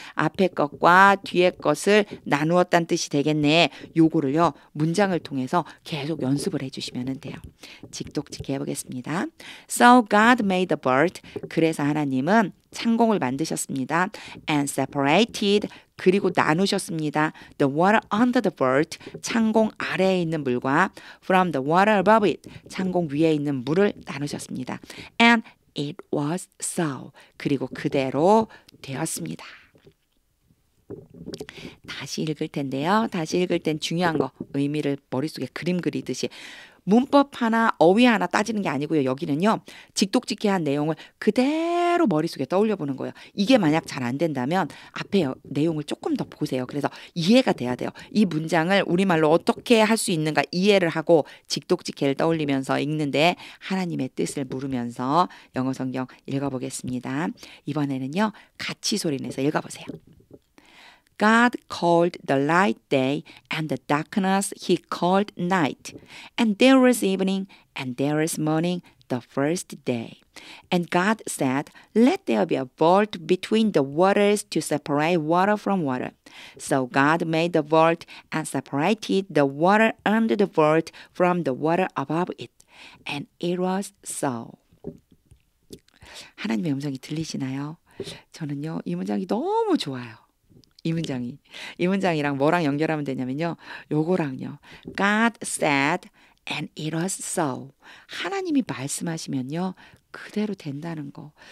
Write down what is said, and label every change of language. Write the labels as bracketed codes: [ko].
[ko] 앞에 것과 뒤에 것을 나누었다는 뜻이 되겠네. 요거를요. 문장을 통해서 계속 연습을 해주시면 돼요. 직독직해 해보겠습니다. [en] So God made the bird. [ko] 그래서 하나님은 창공을 만드셨습니다. And separated. 그리고 나누셨습니다. [en] The water under the bird. 창공 아래에 있는 물과 from the water above it. [ko] 창공 위에 있는 물을 나누셨습니다. [en] And it was so. [ko] 그리고 그대로 되었습니다. 다시 읽을 텐데요. 다시 읽을 땐 중요한 거 의미를 머릿속에 그림 그리듯이 문법 하나 어휘 하나 따지는 게 아니고요. 여기는요. 직독직해한 내용을 그대로 머릿속에 떠올려 보는 거예요. 이게 만약 잘 안 된다면 앞에 내용을 조금 더 보세요. 그래서 이해가 돼야 돼요. 이 문장을 우리말로 어떻게 할 수 있는가 이해를 하고 직독직해를 떠올리면서 읽는데 하나님의 뜻을 물으면서 영어 성경 읽어보겠습니다. 이번에는요. 같이 소리내서 읽어보세요. [en] God called the light day, and the darkness he called night. And there was evening, and there was morning, the first day. And God said, let there be a vault between the waters to separate water from water. So God made the vault and separated the water under the vault from the water above it. And it was so. [ko] 하나님의 음성이 들리시나요? 저는요, 이 문장이 너무 좋아요. 이 문장이랑 뭐랑 연결하면 되냐면요. 요거랑요. God said and it was so. 하나님이 말씀하시면요. 그대로 된다는 거.